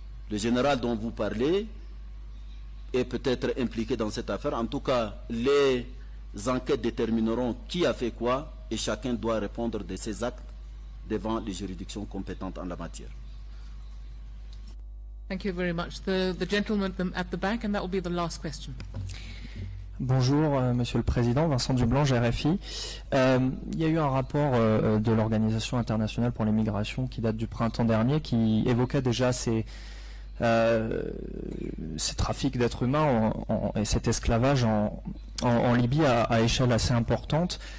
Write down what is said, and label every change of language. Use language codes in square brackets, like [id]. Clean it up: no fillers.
[fr] Le général dont vous parlez est peut-être impliqué dans cette affaire. En tout cas, les enquêtes détermineront qui a fait quoi et chacun doit répondre de ses actes devant les juridictions compétentes en la matière. [en] Thank you very much. The gentleman at the back, and that will be the last question. [fr] Bonjour, Monsieur le Président, Vincent Dublanche, RFI. Il y a eu un rapport de l'Organisation internationale pour les migrations qui date du printemps dernier, qui évoquait déjà ces trafics d'êtres humains et cet esclavage en Libye à échelle assez importante.